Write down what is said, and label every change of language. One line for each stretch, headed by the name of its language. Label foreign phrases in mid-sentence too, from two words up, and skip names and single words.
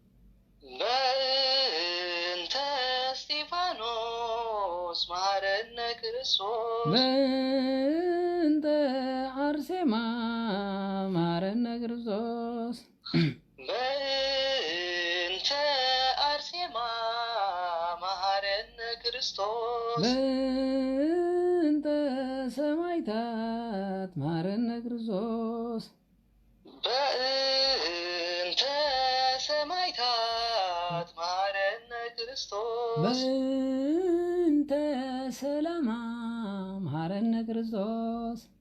Geez: በእንተ እስጢፋኖስ መሐረነ ክርስቶስ በእንተ አርሴማ መሐረነ ክርስቶስ በእንተ አርሴማ መሐረነ ክርስቶስ በእንተ ሰማዕታት መሐረነ ክርስቶስ በእንተ ሰማዕታት መሐረነ ክርስቶስ በእንተ ሰላማ መሐረነ ክርስቶስ